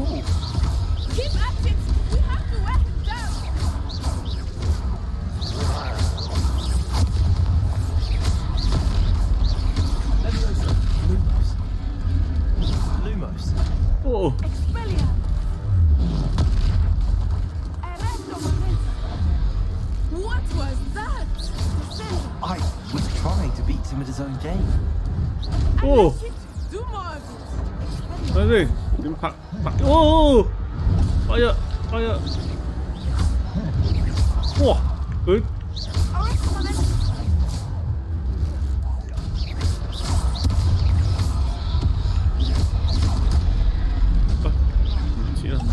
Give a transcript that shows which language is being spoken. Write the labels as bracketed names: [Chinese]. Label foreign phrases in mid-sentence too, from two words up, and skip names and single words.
[English] Keep at it! We have to wear him down! Levioso. Lumos. Oh. Expelliarmus! What was that? I was trying to beat him at his own game. Oh. Do more of it! [Cantonese] 等先，點拍？哦！哎呀，哎呀！哇！佢唔知啦。